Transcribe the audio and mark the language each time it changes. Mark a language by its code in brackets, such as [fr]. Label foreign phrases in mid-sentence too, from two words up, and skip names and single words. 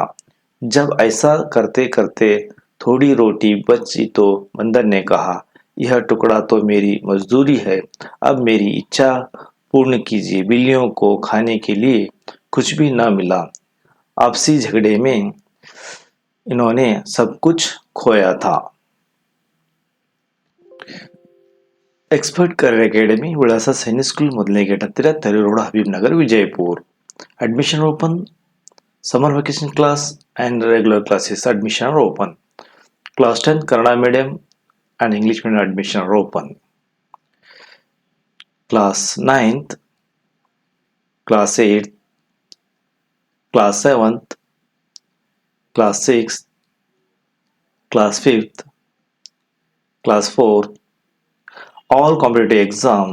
[hi] जब ऐसा करते करते थोड़ी रोटी बची तो बंदर ने कहा, यह टुकड़ा तो मेरी मजदूरी है, अब मेरी इच्छा पूर्ण कीजिए। बिल्लियों को खाने के लिए कुछ भी न मिला। आपसी झगड़े में इन्होंने सब कुछ खोया था। [kn] एक्सपर्ट करियर अकेडमी विಳಾಸ ಸೈನಿಕ್ ಸ್ಕೂಲ್ ಮೊದಲನೇ ಗೇಟ್ ಹತ್ತಿರ ತರಿ ರೋಡ್ ಹಬೀಬ್ ನಗರ್ ವಿಜಯಪುರ್. [en] Admission open. Summer vacation class and regular classes admission are open. Class 10 Kannada medium and English medium admission are open. Class 9th, Class 8th, Class 7th, Class 6th, Class 5th, Class 4th, all competitive exam.